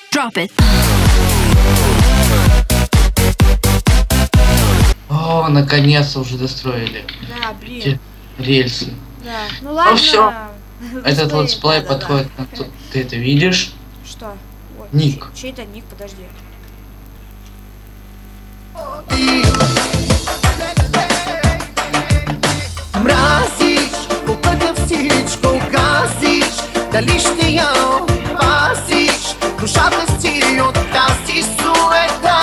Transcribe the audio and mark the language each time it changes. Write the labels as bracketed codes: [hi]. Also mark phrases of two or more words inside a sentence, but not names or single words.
[en] Drop it. [ru] О, наконец-то уже достроили. Да, блин. Рельсы. Да. Ну ладно. Всё. Этот Быстрее. летсплей Да-да-да. подходит на то. Ты это видишь? Что? Ой, Ник. Чей это ник? Подожди. [bg] Мразиш, когато всичко газиш, дали ще я опазиш, душата си от тази суета.